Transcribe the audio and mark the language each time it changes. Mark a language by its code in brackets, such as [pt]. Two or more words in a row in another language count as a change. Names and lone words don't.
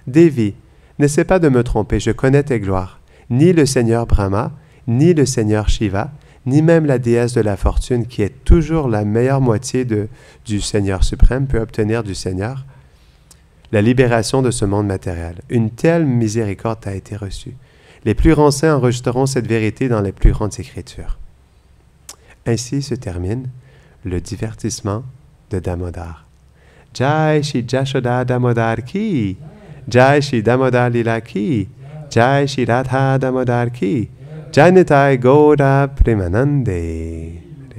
[fr] Devi, n'essaie pas de me tromper, je connais tes gloires. Ni le Seigneur Brahma, ni le Seigneur Shiva, ni même la déesse de la fortune, qui est toujours la meilleure moitié du Seigneur suprême, peut obtenir du Seigneur la libération de ce monde matériel. Une telle miséricorde a été reçue. Les plus grands saints enregistreront cette vérité dans les plus grandes écritures. Ainsi se termine le divertissement de Damodar. [hi] जय श्री यशोदा दामोदर की, जय श्री दामोदर लीला की, जय श्री राधा दामोदर की, जय निताई गौर प्रेमानन्दे.